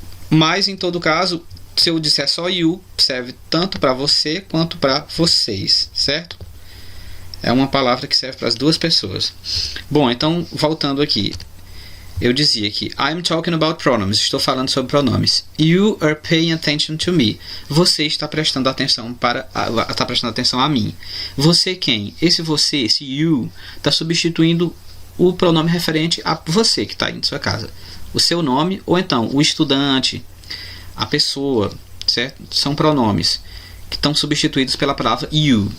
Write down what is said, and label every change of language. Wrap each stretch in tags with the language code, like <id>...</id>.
<pt>Mas em todo caso, se eu disser só you, serve tanto para você quanto para vocês, certo? É uma palavra que serve para as duas pessoas. Bom, então voltando aqui, eu dizia que</pt> <en>I'm talking about pronouns.</en> <pt>Estou falando sobre pronomes.</pt> <en>You are paying attention to me.</en> <pt>Você está prestando atenção a mim. Você quem? Esse você, esse you, está substituindo o pronome referente a você que está aí em sua casa. O seu nome ou então o estudante, a pessoa, certo? São pronomes que estão substituídos pela palavra you.</pt>